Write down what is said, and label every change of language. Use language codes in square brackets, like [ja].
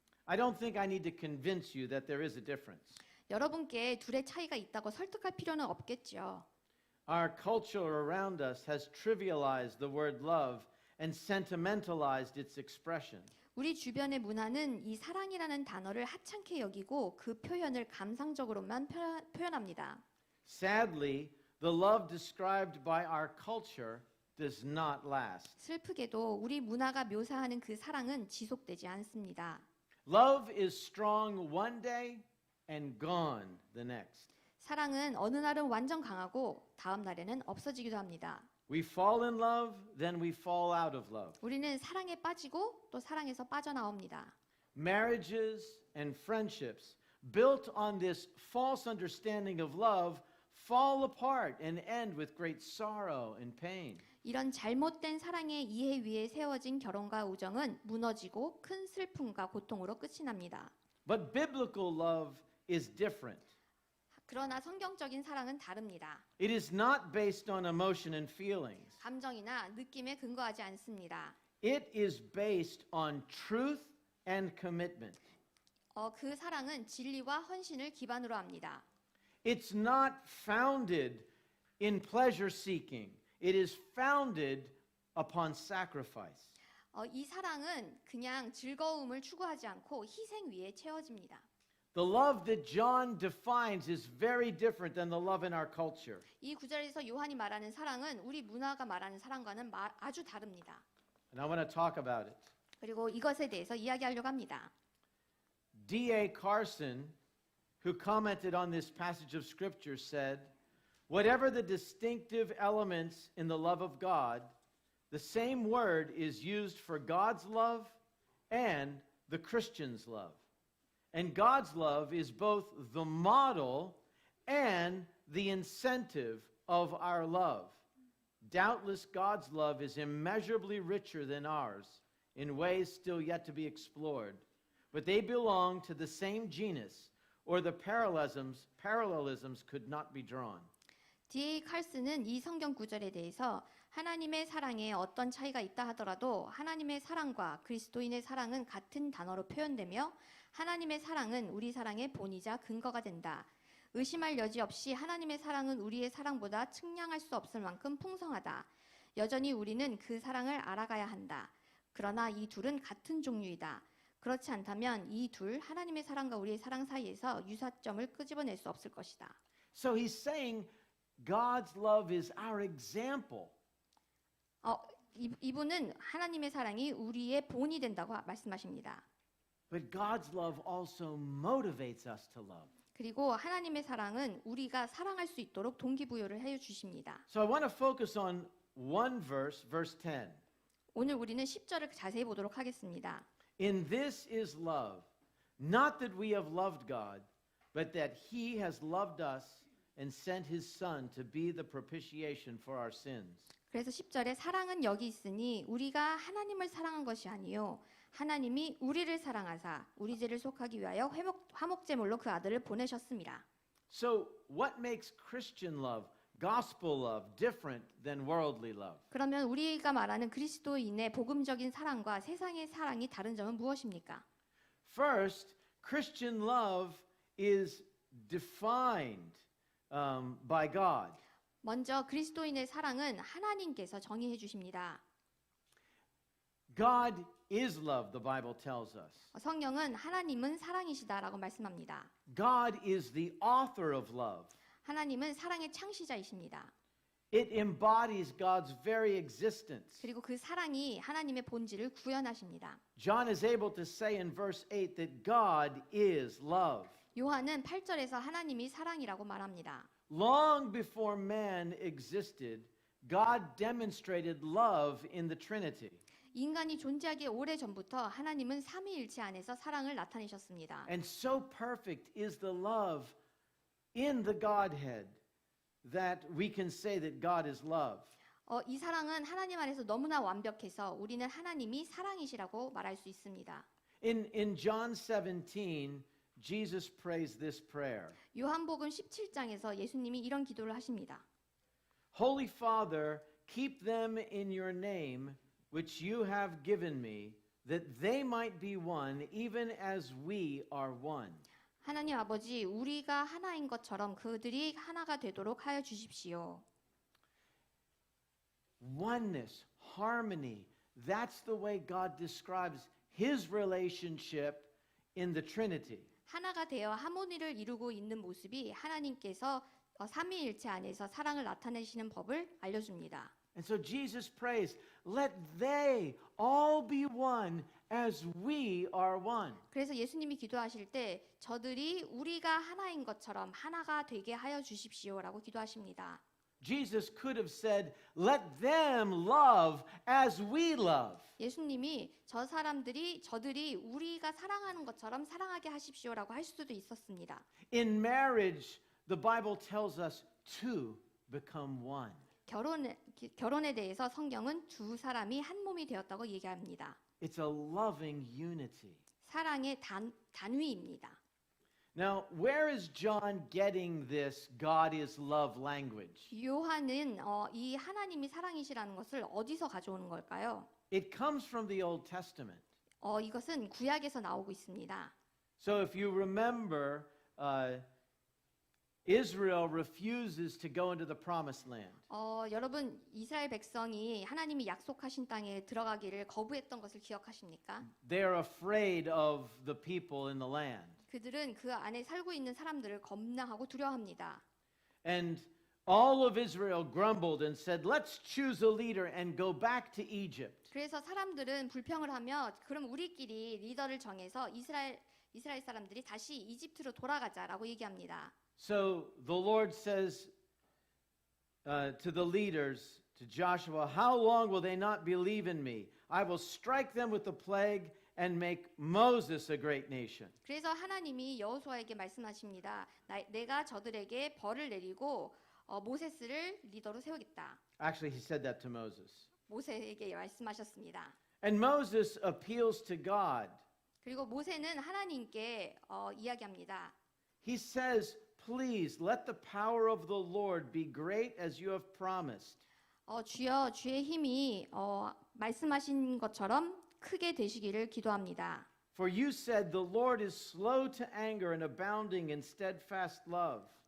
[en] I don't think I need to convince you that there is a difference. [ko] 여러분께 둘의 차이가 있다고 설득할 필요는 없겠죠. [en] Our culture around us has trivialized the word love and sentimentalized its expression. [ko] 우리 주변의 문화는 이 사랑이라는 단어를 하찮게 여기고 그 표현을 감상적으로만 표현합니다. [en] Sadly, the love described by our culture does not last. [ko] 슬프게도 우리 문화가 묘사하는 그 사랑은 지속되지 않습니다. [en] Love is strong one day and gone the next. [ko] 사랑은 어느 날은 완전 강하고 다음 날에는 없어지기도 합니다. [en] We fall in love, then we fall out of love. [ko] 우리는 사랑에 빠지고 또 사랑에서 빠져나옵니다. [en] Marriages and friendships built on this false understanding of love fall apart and end with great sorrow and pain. [ko] 이런 잘못된 사랑의 이해 위에 세워진 결혼과 우정은 무너지고 큰 슬픔과 고통으로 끝이 납니다. [en] But biblical love is different. [ko] 그러나 성경적인 사랑은 다릅니다. [en] It is not based on emotion and feelings. [ko] 감정이나 느낌에 근거하지 않습니다. [en] It is based on truth and commitment. [ko] 그 사랑은 진리와 헌신을 기반으로 합니다. [en] It's not founded in pleasure seeking. It is founded upon sacrifice. [ko] 이 사랑은 그냥 즐거움을 추구하지 않고 희생 위에 채워집니다. [en] The love that John defines is very different than the love in our culture. [ko] 이 구절에서 요한이 말하는 사랑은 우리 문화가 말하는 사랑과는 아주 다릅니다. [en] And I want to talk about it. [ko] 그리고 이것에 대해서 이야기하려고 합니다. [en] D.A. Carson, who commented on this passage of Scripture, said, whatever the distinctive elements in the love of God, the same word is used for God's love and the Christian's love. And God's love is both the model and the incentive of our love. Doubtless, God's love is immeasurably richer than ours in ways still yet to be explored. But they belong to the same genus, or the parallelisms could not be drawn. D.A. [ko] 칼슨은 이 성경 구절에 대해서 하나님의 사랑에 어떤 차이가 있다 하더라도 하나님의 사랑과 그리스도인의 사랑은 같은 단어로 표현되며 하나님의 사랑은 우리 사랑의 본이자 근거가 된다. 의심할 여지 없이 하나님의 사랑은 우리의 사랑보다 측량할 수 없을 만큼 풍성하다. 여전히 우리는 그 사랑을 알아가야 한다. 그러나 이 둘은 같은 종류이다. 그렇지 않다면 이 둘 하나님의 사랑과 우리의 사랑 사이에서 유사점을 끄집어낼 수 없을 것이다. [en] So he's saying God's love is our example. [ko] 이분은 하나님의 사랑이 우리의 본이 된다고 말씀하십니다. [en] But God's love also motivates us to love. [ko] 그리고 하나님의 사랑은 우리가 사랑할 수 있도록 동기부여를 해 주십니다. [en] So I want to focus on one verse, verse 10. [ko] 오늘 우리는 10절을 자세히 보도록 하겠습니다. [en] In this is love, not that we have loved God, but that he has loved us and sent his son to be the propitiation for our sins. [ko] 그래서 10절에 사랑은 여기 있으니 우리가 하나님을 사랑한 것이 아니요 하나님이 우리를 사랑하사 우리 죄를 속하기 위하여 화목제물로 그 아들을 보내셨습니다. [en] So what makes Christian love, gospel love, different than worldly love? [ko] 그러면 우리가 말하는 그리스도인의 복음적인 사랑과 세상의 사랑이 다른 점은 무엇입니까? [en] First, Christian love is defined by God. [ko] 먼저 그리스도인의 사랑은 하나님께서 정의해 주십니다. [en] God is love, the Bible tells us. [ko] 성경은 하나님은 사랑이시다라고 말씀합니다. [en] God is the author of love. [ko] 하나님은 사랑의 창시자이십니다. [en] It embodies God's very existence. [ko] 그리고 그 사랑이 하나님의 본질을 구현하십니다. [en] John is able to say in verse 8 that God is love. [ko] 요한은 8절에서 하나님이 사랑이라고 말합니다. [en] Long before man existed, God demonstrated love in the Trinity. [ko] 인간이 존재하기 오래전부터 하나님은 삼위일체 안에서 사랑을 나타내셨습니다. [en] And so perfect is the love in the Godhead that we can say that God is love. [ko] 이 사랑은 하나님 안에서 너무나 완벽해서 우리는 하나님이 사랑이시라고 말할 수 있습니다. [en] In John 17, Jesus prays this prayer. [ko] 요한복음 17장에서 예수님이 이런 기도를 하십니다. [en] Holy Father, keep them in your name, which you have given me, that they might be one, even as we are one. [ko] 하나님 아버지, 우리가 하나인 것처럼 그들이 하나가 되도록 하여 주십시오. [en] Oneness, harmony, that's the way God describes his relationship in the Trinity. [ko] 하나가 되어 하모니를 이루고 있는 모습이 하나님께서 삼위일체 안에서 사랑을 나타내시는 법을 알려줍니다. [en] And so Jesus prays, let they all be one as we are one. [ko] 그래서 예수님이 기도하실 때 저들이 우리가 하나인 것처럼 하나가 되게 하여 주십시오라고 기도하십니다. [en] Jesus could have said, let them love as we love. [ko] 예수님이 저들이 우리가 사랑하는 것처럼 사랑하게 하십시오라고 할 수도 있었습니다. [en] In marriage, the Bible tells us two become one. [ko] 결혼에 대해서 성경은 두 사람이 한 몸이 되었다고 얘기합니다. [en] It's a loving unity. [ko] 사랑의 단위입니다. [en] Now, where is John getting this God is love language? [ko] 요한은 이 하나님이 사랑이시라는 것을 어디서 가져오는 걸까요? [en] It comes from the Old Testament. [ko] 이것은 구약에서 나오고 있습니다. [en] So if you remember, Israel refuses to go into the promised land. [ko] 여러분 이스라엘 백성이 하나님이 약속하신 땅에 들어가기를 거부했던 것을 기억하십니까? [en] They are afraid of the people in the land. [ko] 그들은 그 안에 살고 있는 사람들을 겁나하고 두려워합니다. [en] And all of Israel grumbled and said, let's choose a leader and go back to Egypt. [ko] 그래서 사람들은 불평을 하며 그럼 우리끼리 리더를 정해서 이스라엘 사람들이 다시 이집트로 돌아가자라고 얘기합니다. [en] So the Lord says to the leaders, to Joshua, how long will they not believe in me? I will strike them with the plague and make Moses a great nation. [ko] 그래서 하나님이 여호수아에게 말씀하십니다. 내가 저들에게 벌을 내리고 모세스를 리더로 세우겠다. [en] Actually, he said that to Moses. [ko] 모세에게 말씀하셨습니다. [en] And Moses appeals to God. [ko] 그리고 모세는 하나님께 이야기합니다. [en] He says, please let the power of the Lord be great as you have promised. [ko] 주여 주의 힘이 말씀하신 것처럼 크게 되시기를 기도합니다. [en] For you said the Lord is slow to anger and abounding in steadfast love.